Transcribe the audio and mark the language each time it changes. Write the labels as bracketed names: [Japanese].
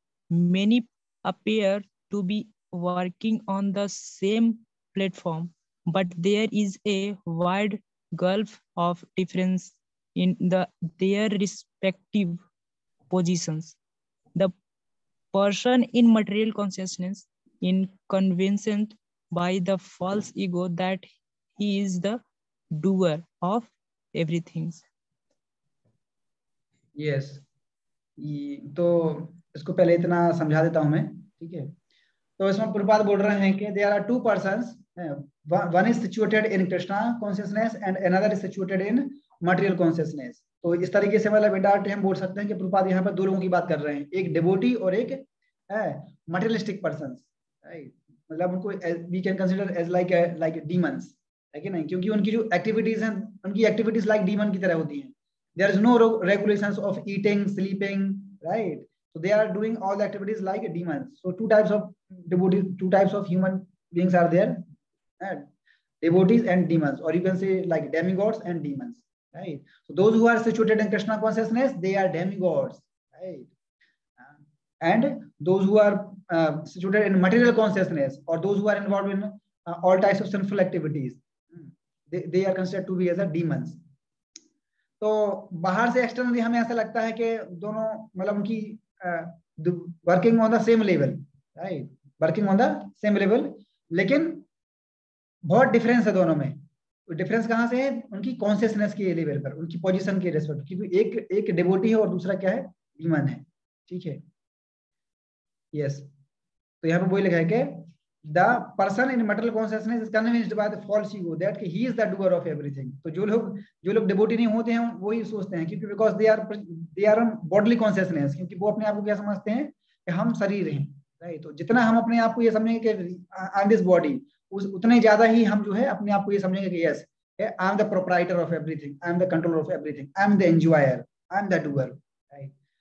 [English] Many appear to be working on the same platform, but there is a wide gulf of difference in their respective positions. The person in material consciousness is convinced by the false ego that he is the doer of everything. Yes. [Hindi] तो इसको पहले इतना समझा देता हूं मैं, ठीक है। तो इसमें प्रभुपाद बोल रहे हैं कि [English] there are 2 persons, one is situated in Krishna consciousness and another is situated in material consciousness. [Hindi] तो इस तरीके से मतलब डायरेक्ट हम बोल सकते हैं कि प्रभुपाद यहाँ पर 2 लोगों की बात कर रहे हैं, एक डिवोटी और एक मटेरियलिस्टिक पर्सन। मतलब उनको [English] we can consider as like demons, [Hindi] है कि नहीं, क्योंकि उनकी जो एक्टिविटीज हैं, उनकी एक्टिविटीज लाइक डीमन की तरह होती हैं। [English] There is no regulations of eating, sleeping, right? So they are doing all the activities like demons. So 2 types of devotees, 2 types of human beings are there, devotees and demons, or you can say like demigods and demons, right? So those who are situated in Krishna consciousness, they are demigods, right? And those who are situated in material consciousness, or those who are involved in all types of sinful activities, they are considered to be as a demons. [Hindi] तो बाहर से externally हमें ऐसा लगता है कि दोनों मतलब उनकी [English] working on the same level, [Hindi] right, working on the same level, लेकिन बहुत डिफरेंस है दोनों में। तो डिफरेंस कहाँ से है? उनकी कॉन्शियसनेस के लेवल पर, उनकी पोजीशन के रेस्पेक्ट, क्योंकि एक डिवोटी है और दूसरा क्या है, डीमन है, ठीक है। [English] yes, [Hindi] तो यहाँ पे वही लिखा है कि [English] the person in material consciousness is convinced by the false ego that he is the doer of everything. [Hindi] तो जो लोग डिवोटी नहीं होते हैं वो ही सोचते हैं, क्योंकि [English] because they are on bodily consciousness, [Hindi] क्योंकि वो अपने आप को क्या समझते हैं कि हम शरीर हैं, राइट। तो जितना हम अपने आप को ये समझेंगे कि [English] I am this body, [Hindi] उतने ज्यादा ही हम जो है अपने आप को ये समझेंगे कि yes, [English] I am the proprietor of everything, I am the controller of everything, I am the enjoyer, I am the doer, right.